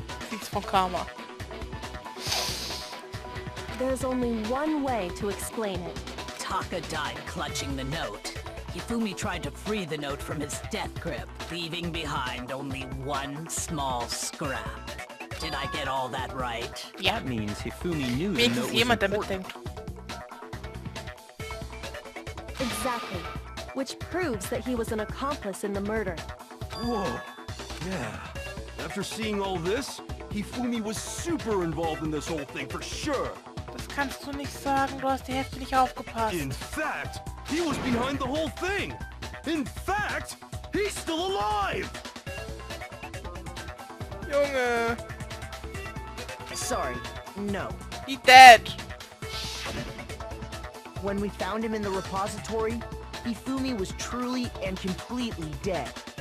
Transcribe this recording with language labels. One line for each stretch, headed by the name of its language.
German: Sie ist von Karma.
English: There's only one way to explain it. Taka died clutching the note. Hifumi tried to free the note from his death grip, leaving behind only one small scrap. Did I get all that right?
German: Ja.
English: That means Hifumi knew the note was
German: Jemand damit
English: important.
German: denkt.
English: Exactly. Which proves that he was an accomplice in the murder. Whoa. Yeah. After seeing all this, Hifumi was super involved in this whole thing for sure.
German: Das kannst du nicht sagen, du hast die Hälfte nicht aufgepasst.
English: In fact, he was behind the whole thing. In fact, he's still alive.
German: Junge.
English: Sorry, no. He dead. When we found him in the repository, Hifumi was truly and completely dead.